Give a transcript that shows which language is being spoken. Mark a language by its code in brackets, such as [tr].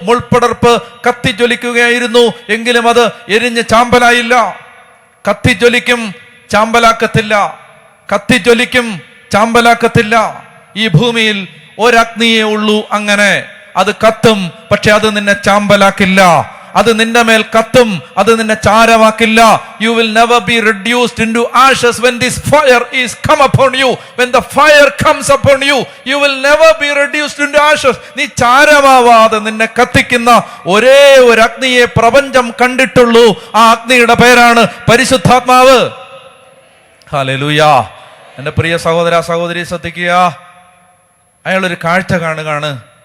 [ml] മുൾപ്പടർപ്പ് കത്തി ജ്വലിക്കുകയായിരുന്നു, എങ്കിലും അത് എരിഞ്ഞ് ചാമ്പലായില്ല. കത്തി ജ്വലിക്കും, ചാമ്പലാക്കത്തില്ല. കത്തി ജ്വലിക്കും, ചാമ്പലാക്കത്തില്ല. ഈ ഭൂമിയിൽ ഒരഗ്നിയേ ഉള്ളൂ അങ്ങനെ. അത് കത്തും, പക്ഷെ അത് നിന്നെ ചാമ്പലാക്കില്ല. അത് നിന്റെ മേൽ കത്തും, അത് നിന്നെ ചാരമാക്കില്ല. [en] You will never be reduced into ashes when this fire is come upon you. When the fire comes upon you, you will never be reduced into ashes. [ml] നീ ചാരമാവാതെ നിന്നെ കത്തിക്കുന്ന ഒരേ ഒരു അഗ്നിയെ പ്രപഞ്ചം കണ്ടിട്ടുള്ളൂ. ആ അഗ്നിയുടെ പേരാണ് പരിശുദ്ധാത്മാവ്. ഹല്ലേലൂയാ. എൻ്റെ പ്രിയ സഹോദര സഹോദരി ശ്രദ്ധിക്കുക. അയാളൊരു കാഴ്ച കാണുകയാണ്.